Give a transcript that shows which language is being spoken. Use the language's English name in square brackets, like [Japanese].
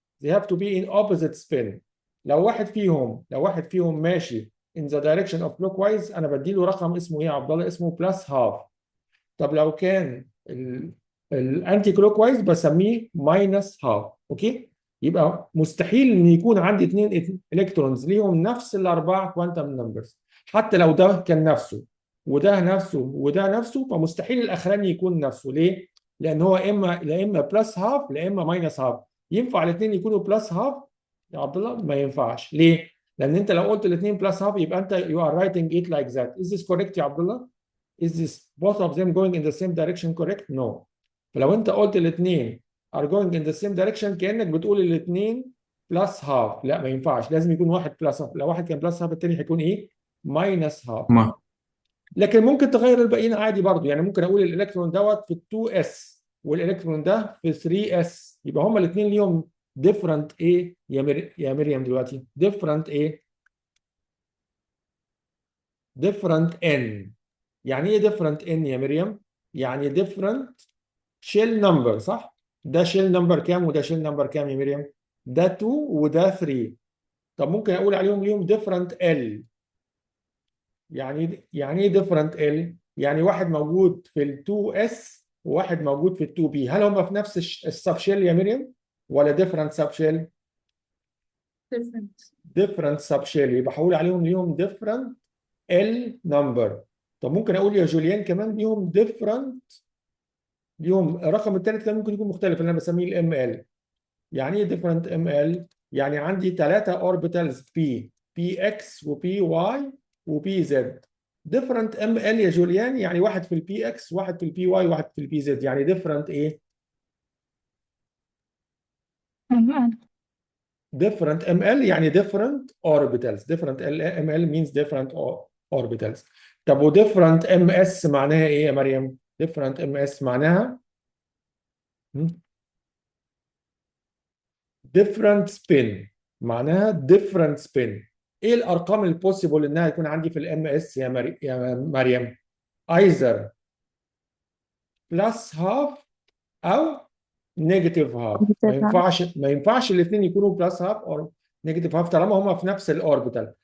[English] They have to be in opposite spin. [Arabic] لو واحد فيهم ماشي [English] in the direction of clockwise [Arabic] انا بديله رقم اسمه ايه يا عبد الله؟ اسمه plus half. طب لو كان الانتي كلوك وايز بسميه ماينس هاف. اوكي، يبقى مستحيل ان يكون عندي اثنين الكترونز ليهم نفس الاربعه كوانتم نمبرز، حتى لو ده كان نفسه وده نفسه وده نفسه، فمستحيل الاخراني يكون نفسه. ليه؟ لان هو لا اما بلس هاف لا اما ماينس هاف. ينفع الاثنين يكونوا بلس هاف يا عبد الله؟ ما ينفعش. ليه؟ لان انت لو قلت الاثنين بلس هاف يبقى انت [English] you are writing it like that. Is this correct يا عبد الله؟ Is this both of them going in the same direction correct? No. [Arabic] فلو انت قلت الاثنين [English] are going in the same direction [Arabic] كأنك بتقول الاثنين plus half. لا ما ينفعش، لازم يكون واحد plus half. لو واحد كان plus half الثاني هيكون ايه؟ minus half. ما لكن ممكن تغير الباقيين عادي برضو. يعني ممكن اقول الالكترون دوت في 2s والالكترون ده في 3s، يبقى هما الاثنين ليهم different ايه يا مريم دلوقتي؟ different ايه؟ different n. يعني ايه different n يا مريم؟ يعني different shell number، صح؟ ده shell number كام وده shell number كام يا مريم؟ ده 2 وده 3. طب ممكن اقول عليهم ليهم different L. يعني ايه different L؟ يعني واحد موجود في ال 2S وواحد موجود في ال 2B. هل هم في نفس السب شيل يا مريم ولا different sub shell؟ different. different sub shell، يبقى هقول عليهم ليهم different L number. طب ممكن اقول يا جوليان كمان ليهم different، ليهم الرقم الثالث كان ممكن يكون مختلف اللي انا بسميه الام ال. يعني ايه different ام ال؟ يعني عندي ثلاثه اوربيتالز بي اكس وبي واي وبي زد. different ام ال يا جوليان يعني واحد في البي اكس واحد في البي واي واحد في البي زد. يعني different ايه؟ different ام ال يعني different orbitals. [English] different m l means different orbitals. [Arabic] طب و different ام اس معناها ايه يا مريم؟ different ام اس معناها different spin. معناها different spin. ايه الارقام البوسيبل انها يكون عندي في الام اس يا مريم؟ [English] either plus half [Arabic] او negative half. ما ينفعش الاثنين يكونوا plus half او negative half طالما هما في نفس الاوربيتال.